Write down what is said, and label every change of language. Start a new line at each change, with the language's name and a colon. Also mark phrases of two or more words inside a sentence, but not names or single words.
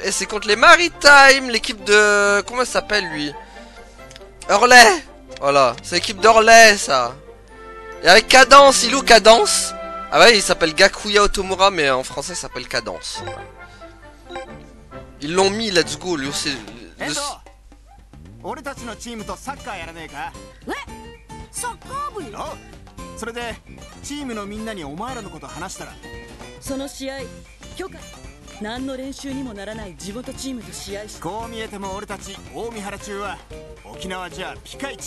French: Et c'est contre les Maritime, l'équipe de... Comment ça s'appelle lui? Hurley. Voilà, c'est l'équipe d'Hurley ça. Et avec Cadence, il est où Cadence? Ah ouais, il s'appelle Gakuya Otomura, mais en français il s'appelle Cadence. Ils l'ont mis,
English: let's go,
French: lui aussi.
Japanese: 俺たちのチームとサッカーやらねえか？サッカー部に？それでチームのみんなにお前らのこと話したら、その試合許可。何の練習にもならない地元チームと試合し、こう見えても俺たち大三原中は沖縄じゃピカイチ。